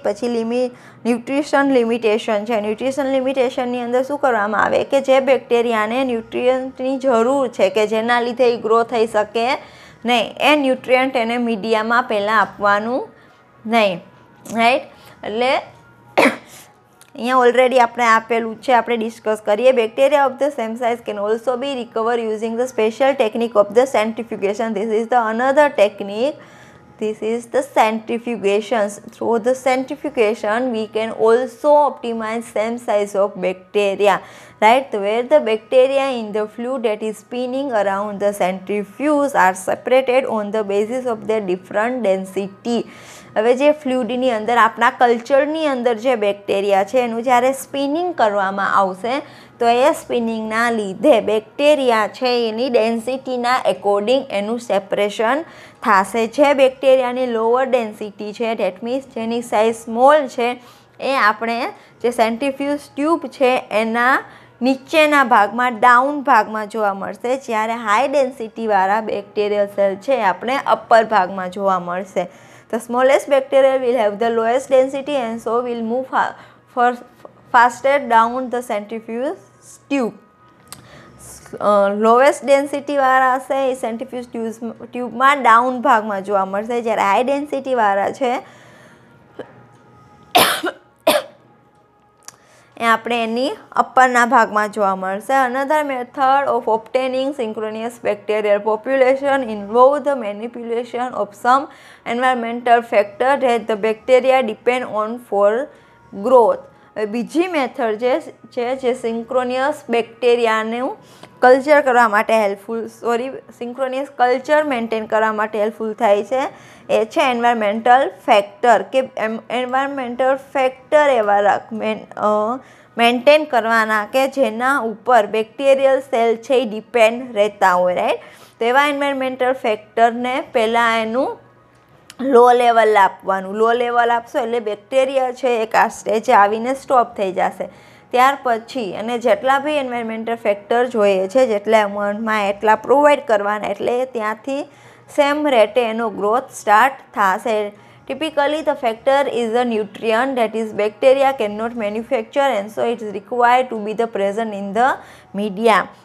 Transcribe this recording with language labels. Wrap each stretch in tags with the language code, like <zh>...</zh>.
<gu>પછી nutrition limitation છે. Nutrition લિમિટેશનની અંદર શું કરવામાં આવે કે જે બેક્ટેરિયાને ન્યુટ્રિયન્ટની જરૂર છે કે જેના લીધે એ ગ્રો થઈ શકે નહીં, એ ન્યુટ્રિયન્ટ એને મીડિયામાં પહેલાં આપવાનું નહીં, રાઈટ. એટલે અહીંયા ઓલરેડી આપણે આપેલું છે, આપણે ડિસ્કસ કરીએ.</gu> <en>Bacteria of the same size can also be recover using the special technique of the centrifugation. This is the another technique. This is the centrifugation. Through the centrifugation, we can also optimize same size of bacteria, right? Where the bacteria in the fluid that is spinning around the centrifuge are separated on the basis of their different density.</en> <gu>હવે જે ફ્લુઇડની અંદર આપણા કલ્ચરની અંદર જે bacteria છે એનું જ્યારે spinning કરવામાં આવશે તો એ સ્પિનિંગના લીધે બેક્ટેરિયા છે એની ડેન્સિટીના એકોર્ડિંગ એનું સેપરેશન થશે. જે બેક્ટેરિયાની લોઅર ડેન્સિટી છે, ડેટ મીન્સ જેની સાઇઝ સ્મોલ છે, એ આપણે જે સેન્ટ્રીફ્યુજ ટ્યુબ છે એના નીચેના ભાગમાં, ડાઉન ભાગમાં જોવા મળશે, જ્યારે હાઈ ડેન્સિટીવાળા બેક્ટેરિયલ સેલ છે એ આપણે અપર ભાગમાં જોવા મળશે.</gu> <en>The smallest bacteria will have the lowest density and so will move faster down the centrifuge tube.</en> <gu>Lowest ડેન્સિટીવાળા હશે એ સેન્ટ્રીફ્યુજ ટ્યુબમાં ડાઉન ભાગમાં જોવા મળશે, જ્યારે હાઈ ડેન્સિટીવાળા છે એ આપણે એની અપરના ભાગમાં જોવા મળશે.</gu> <en>Another method of obtaining synchronous bacterial population involves the manipulation of some environmental factor that the bacteria depend on for growth.</en> <gu>બીજી મેથડ જે સિન્ક્રોનિયસ બેક્ટેરિયાનું કલ્ચર કરવા માટે સિન્ક્રોનિયસ કલ્ચર મેન્ટેન કરવા માટે હેલ્પફુલ થાય છે એ છે એન્વાયરમેન્ટલ ફેક્ટર. કે એન્વાયરમેન્ટલ ફેક્ટર એવા મેન્ટેન કરવાના કે જેના ઉપર બેક્ટેરિયલ સેલ છે એ ડિપેન્ડ રહેતા હોય, રાઈટ. તો એવા એન્વાયરમેન્ટલ ફેક્ટરને પહેલાં એનું લો લેવલ આપવાનું. લો લેવલ આપશો એટલે બેક્ટેરિયા છે એક આ સ્ટેજે આવીને સ્ટોપ થઈ જશે. ત્યાર પછી અને જેટલા બી એન્વાયરમેન્ટલ ફેક્ટર જોઈએ છે, જેટલા અમાઉન્ટમાં એટલા પ્રોવાઈડ કરવાના, એટલે ત્યાંથી સેમ રેટે એનો ગ્રોથ સ્ટાર્ટ થશે.</gu> <en>Typically, the factor is a nutrient that is bacteria cannot manufacture and so it is required to be the present in the media.</en>